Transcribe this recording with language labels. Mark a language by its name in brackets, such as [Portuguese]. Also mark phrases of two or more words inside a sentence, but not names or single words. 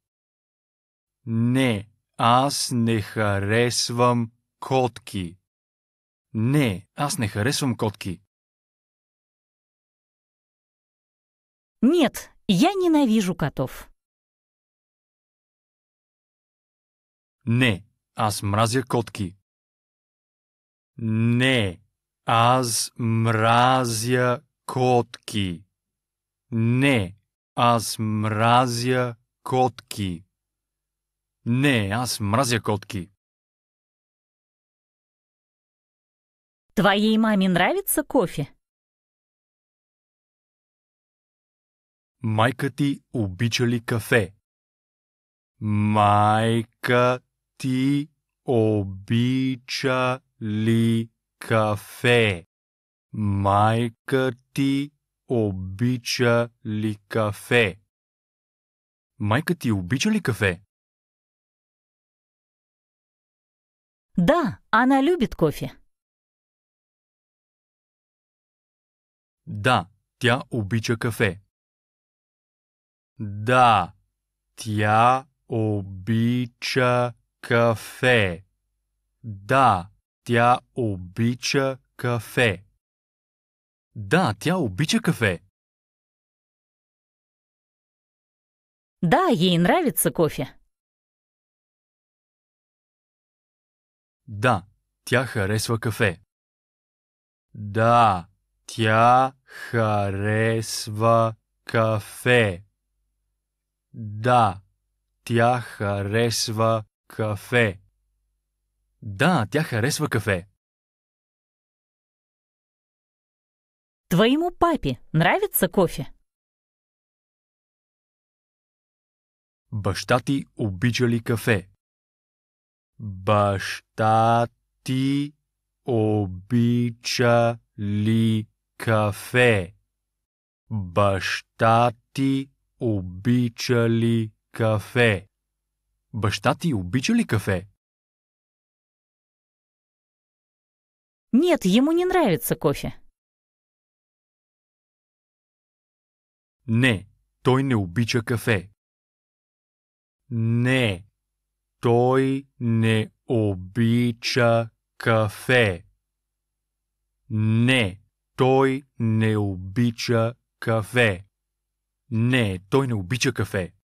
[Bulgarian] Не, аз не харесвам котки. Не, аз не харесвам котки. [Russian] Нет, я ненавижу котов. [Bulgarian] Не, аз мразя котки. Не, аз мразя котки. Не, аз мразя котки. Не, аз мразя котки. [Russian] Твоей маме нравится кофе? [Bulgarian] Майка ти обича ли кафе? Майка ти обича ли кафе? Майка ти обича ли кафе? Майка ти обича ли кафе? [Russian] Да, она любит кофе. [Bulgarian] Да, тя обича кафе. Да, тя обича кафе. Да, тя обича кафе. Да, тя обича кафе. [Russian] Да, ей нравится кофе. [Bulgarian] Да, тя харесва кафе. Да, тя харесва кафе. Да, тя харесва кафе. Да, тя харесва кафе. [Russian] Твоему папе нравится кофе? [Bulgarian] Баща ти обича ли кафе? Баща ти обича ли кафе? Баща ти обича ли кафе? Баща ти обича ли кафе? [Russian] Нет, ему не нравится кофе. [Bulgarian] Не, той не обича кафе. Не, той не обича кафе. Не, той не обича кафе. Не, той не обича кафе.